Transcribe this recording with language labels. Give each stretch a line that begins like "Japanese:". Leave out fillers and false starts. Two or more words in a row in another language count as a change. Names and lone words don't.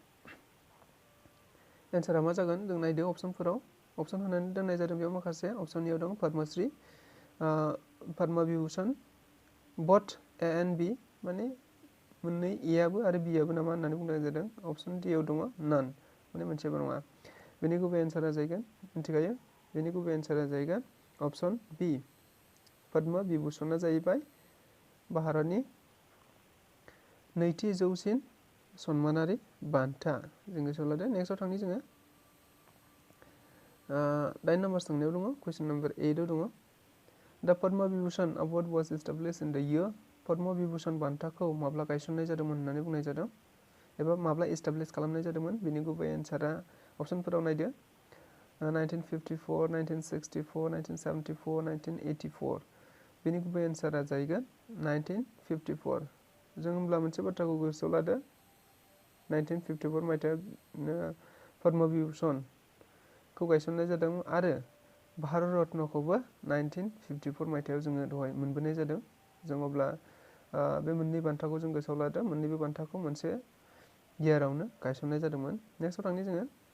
Bodo: एन्सारा मा जागोन जों नायदो अप्शनफोराव अप्शन होनानै दोननाय जादों बेयाव माखासे अप्शननियाव दं पद्मश्री पद्मा विभूषण
English: but A and B
Bodo: माने मोननै एआबो आरो बिआबो नामा होननानै बुंनाय जादों
English: option D
Bodo: आव दङ नान माने मोनसेबो नङा बेनि गुबै एन्सारा जागोन मिथिखायो बेनि गुबै एन्सारा जागोन
English: option B
Bodo: पद्मा विभूषणआ जाहैबाय भारतनि नैथि जौसिन सन्मानारि बान्था जों गोसोआव लादो नेक्स्टआव थांनि जोङो 9 नाम्बार सोंनायाव दङ
English: question number 8
Bodo: आव दङ
English: the Padma Vibhushan award was established in the year
Bodo: पद्मा विभूषण बान्थाखौ माब्ला गायसननाय जादोंमोन होननानै बुंनाय जादों एबा माब्ला एस्टाब्लिश खालामनाय जादोंमोन बेनि गुबै एन्सारा अप्शनफोराव नायदो 1954 1964 1974 1984 बेनि गुबै एन्सारा जागोन 1954 जों होनब्ला मोनसे बाथ्राखौ गोसोआव लादो 1954 मायथाइयाव पद्मा विभूषणखौ गायसननाय जादों आरो भारत रत्नखौबो 1954 मायथाइयाव जोङो दहाय मोनबोनाय जादों जों अब्ला बे मोननै बान्थाखौ जों गोसोआव लादो मोननैबो बान्थाखौ मोनसे इयारावनो गायसननाय जादोंमोन नेक्स्टआव थांनि जोङो